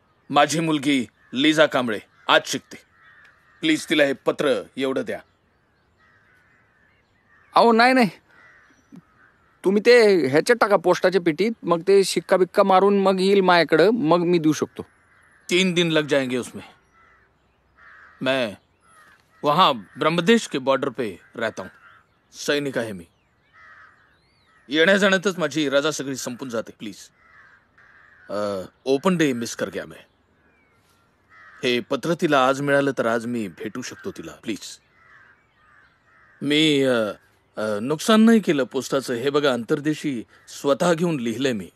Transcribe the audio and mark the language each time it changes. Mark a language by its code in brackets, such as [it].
[mr] माझी मुलगी लिझा कांबळे आज शिकते. प्लीज तिला हे पत्र एवढं द्या. अहो नाही, तुम्ही ते ह्याच्यात टाका पोस्टाच्या पेटीत, मग ते शिक्का बिक्का मारून मग येईल माझ्याकडं, मग मी देऊ शकतो. [hi] 3 दिन लग जाएंगे उसमें. मैं वहां ब्रह्मदेश के बॉर्डर पे रहता हूं. [mr] सैनिक आहे मी. येण्या जाण्यातच माझी रजा सगळी संपून जाते. [hi] प्लीज ओपन डे मिस कर गया मैं. [mr] हे पत्र तिला आज मिळालं तर आज मी भेटू शकतो तिला. प्लीज. मी नुकसान नाही केलं पोस्टाचं. हे बघा, अंतर्देशी स्वतः घेऊन लिहिलंय मी.